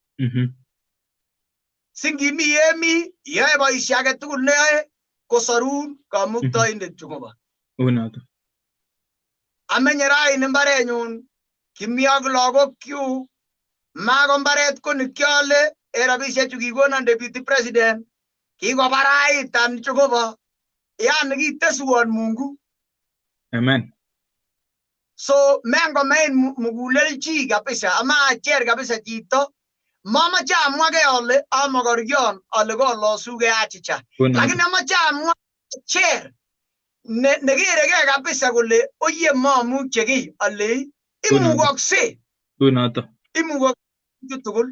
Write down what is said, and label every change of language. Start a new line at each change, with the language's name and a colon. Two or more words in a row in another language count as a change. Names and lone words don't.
Kalenjin: Singimi emi iyoe boisie age tugul neyoe kosarun kamuktoindet Jehova. Unoto. Amenye raini mbarenyun kimi ak lagokyuk, mako mbaret ko nikyole en rabisiechu kikonon
English: deputy president,
Kalenjin: kikobaraitan Jehova, yani kiteswon Mungu. Amen. So mengomein mugulel chi kabisa, ama acher kabisa chito, mamache amwage ole amokorion ole kolosugei achicha. Lakini amache amwa acher nekeregei kabisa kole oye mamuche kiy ole imugokse. Unoto. Imugokse tugul.